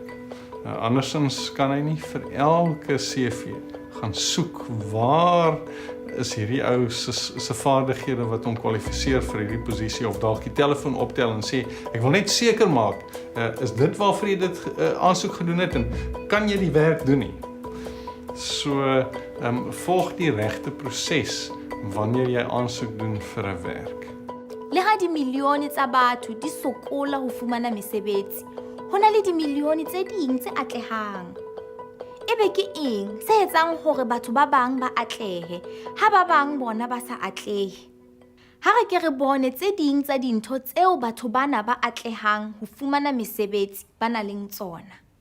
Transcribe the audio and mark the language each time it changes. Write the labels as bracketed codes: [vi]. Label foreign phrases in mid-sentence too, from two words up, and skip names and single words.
[af] Andersins kan hy nie vir elke CV gaan soek waar is hierdie ou se vaardighede wat hom kwalifiseer vir hierdie posisie, of dalk die telefoon optel en sê ek wil net seker maak, is dit waarvoor jy dit aansoek gedoen het en kan jy die werk doen nie. So volg die regte proses wanneer jy aansoek doen vir 'n werk. [st] Le ha dimilione tsa batho di sokola ho fumana mesebetsi, hona le dimilione tse ding tse atlehang. Ebe ke eng se etsang hore batho ba bang ba atlehe ha ba bang bona ba sa atlehe? Ha re ke re bone tse ding tsa dintho tseo batho bana ba atlehang ho fumana mesebetsi ba na leng tsona.